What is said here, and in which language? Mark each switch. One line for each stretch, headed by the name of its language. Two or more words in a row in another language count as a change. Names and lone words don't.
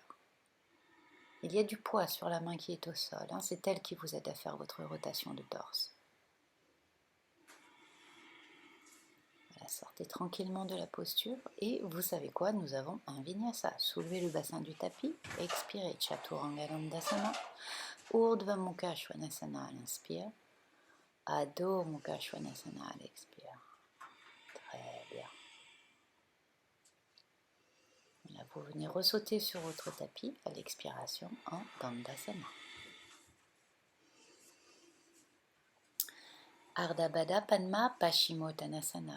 French: Il y a du poids sur la main qui est au sol. C'est elle qui vous aide à faire votre rotation de torse. Voilà, sortez tranquillement de la posture et vous savez quoi, nous avons un Vinyasa. Soulevez le bassin du tapis, expirez Chaturanga Dandasana. Urdhva Mukha Svanasana à l'inspire. Adho Mukha Svanasana à l'expire. Très bien. Là, vous venez ressauter sur votre tapis à l'expiration en Dandasana. Ardha Baddha Padma Paschimottanasana.